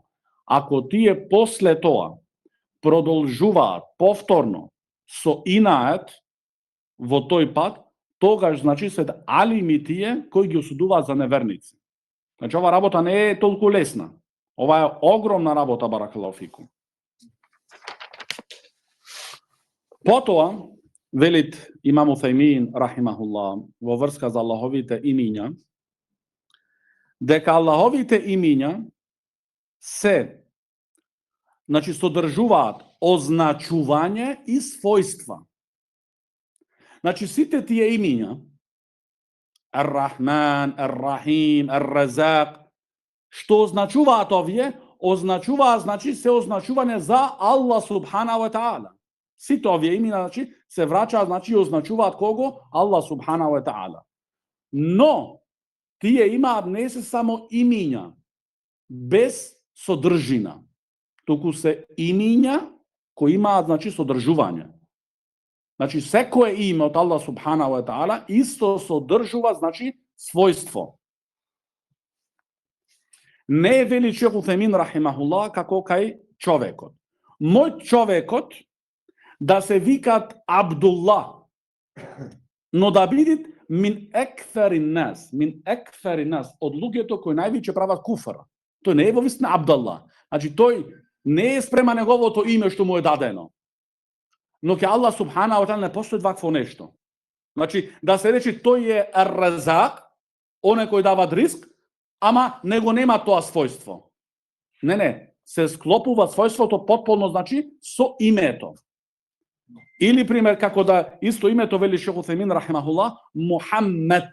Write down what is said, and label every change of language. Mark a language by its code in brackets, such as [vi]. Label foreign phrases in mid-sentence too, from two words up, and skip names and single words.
[mk] Ако тие после тоа продолжуваат повторно со инает во тој пат, тогаш, значи, се алими тие кои ги осудуваат за неверници. Значи, ова работа не е толку лесна. Ова е огромна работа, [ar] بارك الله فيكم. [mk] Потоа, велит имам Утхаймин, рахимахуллах, во врска за Аллаховите имиња, дека Аллаховите имиња се, значи, содржуваат означување и својства. Значи, сите тие имиња, Ар-Рахман, Ар-Рахим, Ар-Разак, што означуваат овие, означуваат, значи, се означување за Аллах [ar] سبحانه وتعالى. [mk] Сите овие имена, значи, се враќаат, значи, означуваат кого? [ar] الله سبحانه وتعالى. [mk] Но, тие имаат не се само имиња, без содржина, туку се имиња кои имаат, значи, содржување. Значи, секое име од Аллах [ar] سبحانه وتعالى [mk] исто содржува, значи, својство. Не е вели Шейх Утхаймин рахимахуллах како кај човекот. Мој човекот да се викат Абдуллах, но да бидат [ar] من أكفر الناس, [mk] од луѓето кои највеќе прават куфра. Тој не е во вистина Абдуллах. Значи, тој не е спрема неговото име што му е дадено. Но ке Аллах [ar] سبحانه وتعالى [mk] не постои вакво нешто. Значи, да се рече тој е Ар-Разак, оне кој дава ризк, ама него нема тоа својство. Не, се склопува својството потполно, значи, со името. Или, пример, како да исто името вели Шейх Утхаймин рахимахуллах, Мухаммед.